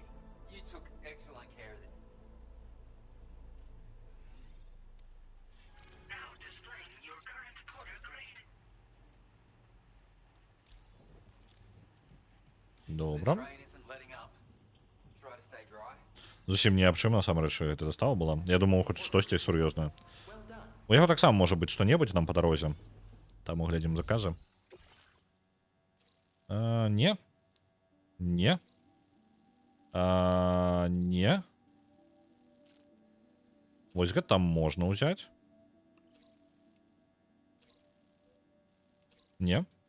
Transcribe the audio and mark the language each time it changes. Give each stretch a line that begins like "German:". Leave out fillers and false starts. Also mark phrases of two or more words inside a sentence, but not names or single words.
English: You took excellent care of them. Now displaying your current porter grade.
Belarusian: Добра.
English: This rain isn't letting up. Try to stay dry.
Belarusian: Зусім не аб чым, насамрэч, гэта застава была. Я думаў, хоць штосьці сур'ёзнае.
English: Well done.
Belarusian: У яго таксама можа быць што-небудзь там па дарозе. Таму глядзім заказы. Не. Не. Не. Вось гэта там можна ўзяць. Не.